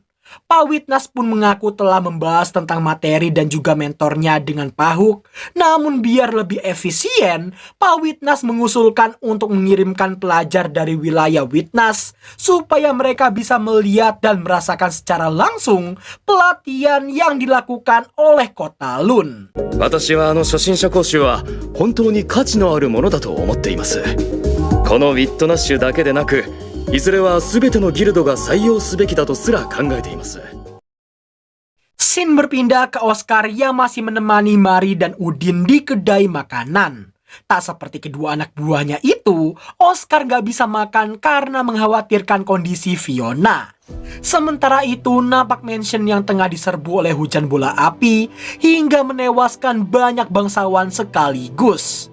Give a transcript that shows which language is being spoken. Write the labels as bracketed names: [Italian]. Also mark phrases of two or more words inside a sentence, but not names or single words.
[Indonesian] Pak Witnas pun mengaku telah membahas tentang materi dan juga mentornya dengan Pahuk. Namun biar lebih efisien, Pak Witnas mengusulkan untuk mengirimkan pelajar dari wilayah Witnas supaya mereka bisa melihat dan merasakan secara langsung pelatihan yang dilakukan oleh Kota Lun. [Japanese] 私は初心者講習は本当に価値のあるものだと思っています。このウィットナッシュだけでなく、いずれは全てのギルドが採用すべきだとすら考えています。 [Indonesian] Scene berpindah ke Oscar yang masih menemani Mari dan Udin di kedai makanan. Tak seperti kedua anak buahnya itu, Oscar gak bisa makan karena mengkhawatirkan kondisi Fiona. Sementara itu, nampak mansion yang tengah diserbu oleh hujan bola api hingga menewaskan banyak bangsawan sekaligus.